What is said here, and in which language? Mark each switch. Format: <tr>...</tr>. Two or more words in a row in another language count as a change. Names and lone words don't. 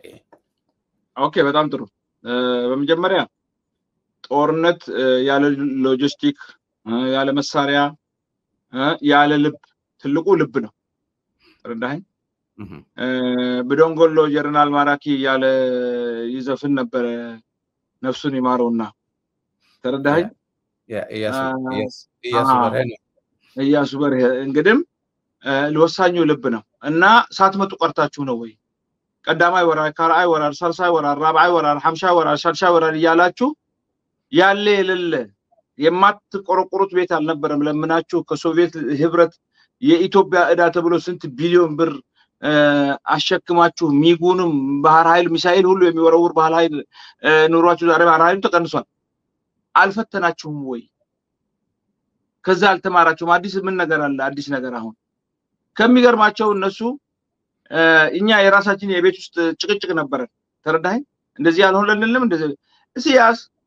<am>ኦኬ በጣም ጥሩ በመጀመሪያ ጦርነት ያለ ሎጂስቲክ ያለ መሳሪያ ያለ ልብ ትልቁ ልብ ነው ተረዳኸኝ በዶንጎሎ ጀነራል ማራኪ ያለ ይዘፍን ነበር ነፍሱን ይማረውና ተረዳኸኝ ኢያሱ በርሄ እንግዲህ ለወሳኙ ልብ ነው እና ሳትመጡ ቀርታችሁ ነው ወይ</am> <ti>ቀዳማይ ወራር ካራይ ወራር ሳልሳይ ወራር ራብዓይ ወራር ሐምሻይ ወራር ሻልሻይ ወራር</ti> <am>ይያላችሁ ያለ የሌለ የማትቆረቆሩት ቤት አልነበረም ለምናችሁ ከሶቪየት ህብረት የኢትዮጵያ እዳ ተብሎ ስንት ቢሊዮን ብር አሸክማችሁ ሚጉንም ባህር ኃይል ሚሳኤል ሁሉ የሚወረውር ባህር ኃይል ኑሯችሁ ዛሬ ባህር ኃይል ተቀንሷል አልፈተናችሁም ወይ ከዛ አልተማራችሁም አዲስ ምን ነገር አለ አዲስ ነገር አሁን ከሚገርማቸው እነሱ እኛ የራሳችን የቤት ውስጥ ጭቅጭቅ ነበር ተረዳኸኝ እንደዚህ ያልሆነልንም እንደዚህ እስያስ</am>